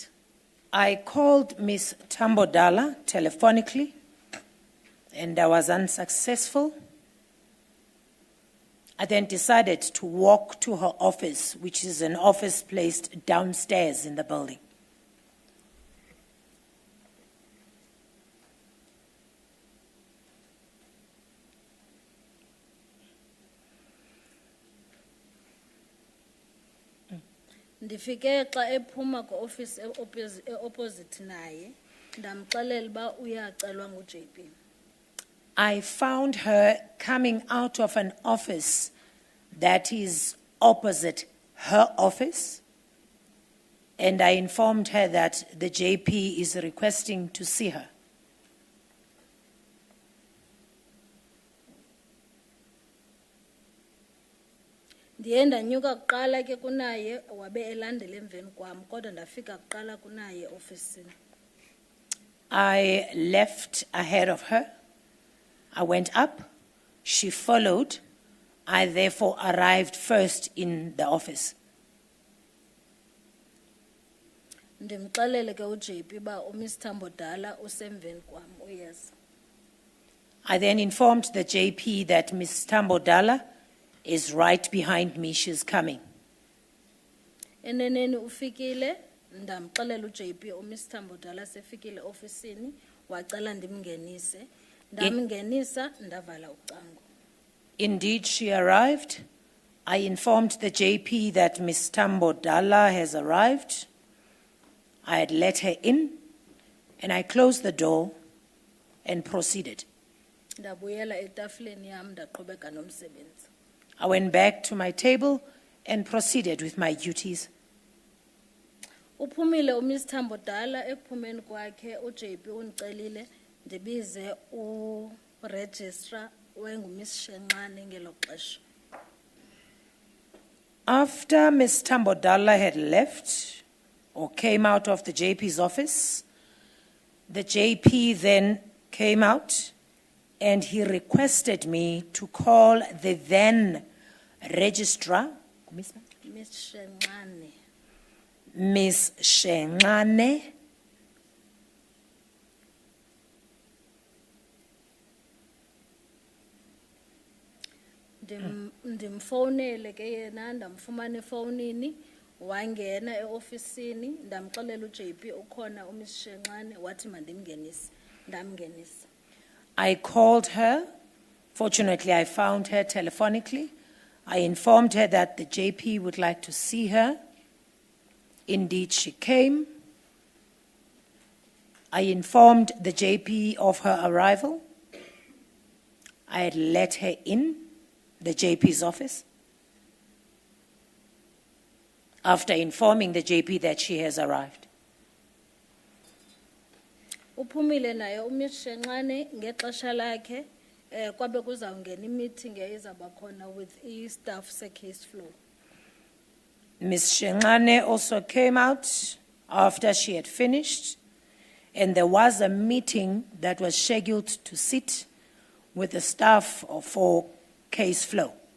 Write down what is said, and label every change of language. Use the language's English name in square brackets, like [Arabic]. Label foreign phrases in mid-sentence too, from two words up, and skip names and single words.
[English] I called Miss Tambodala telephonically, and I was unsuccessful. I then decided to walk to her office, which is an office placed downstairs in the building. [Xhosa] Ndifike xa ephuma [English] ku-office opposite [Xhosa] naye, ndamxelela uba uyacelwa nguJP. [English] I found her coming out of an office that is opposite her office, and I informed her that the JP is requesting to see her. [Xhosa] Ndiye ndanyuka kuqala ke kunaye, wabe elandela emveni kwam, kodwa ndafika kuqala kunaye ofisini. [English] I left ahead of her. I went up. She followed. I therefore arrived first in the office. [Xhosa] Ndimxelele ke uJP ba uMiss Tambodala usemveni kwam, uyeza. [English] I then informed the JP that Miss Tambodala is right behind me. She's coming. [Xhosa] Eneneni ufikile, ndamxelela uJP uMiss Tambodala sefikile ofisini, wacela ndimngenise. Ndamngenisa, ndavala ucango. [English] Indeed, she arrived. I informed the JP that Miss Tambodala has arrived. I had let her in, and I closed the door and proceeded. [Xhosa] Ndabuyela etafuleni yam, ndaqhubeka nomsebenzi. [English] I went back to my table and proceeded with my duties. [Xhosa] Uphumile uMiss Tambodala, ekuphumeni kwakhe uJP undicelile ndibize uregistrar wenguMiss Shenxane ngelo xesha. [English] After Miss Tambodala had left or came out of the JP's office, the JP then came out and he requested me to call the then registrar, Miss Shenxane. Miss Shenxane, [Xhosa] Ndimfonele ke yena, ndamfumana efonini, wangena eofisini, ndamxelela uJP ukhona uMiss Shenxane, wathi mandimngenise, ndamngenisa. [English] I called her. Fortunately, I found her telephonically. I informed her that the JP would like to see her. Indeed, she came. I informed the JP of her arrival. I had let her in the JP's office. After informing the JP that she has arrived. [Xhosa] Uphumile naye uMiss Shenxane ngexesha lakhe, kwabe kuzawungena i-meeting eyizawuba khona with i-staff se- [English] case flow. Ms. Shengane also came out after she had finished, and there was a meeting that was scheduled to sit with the staff for case flow.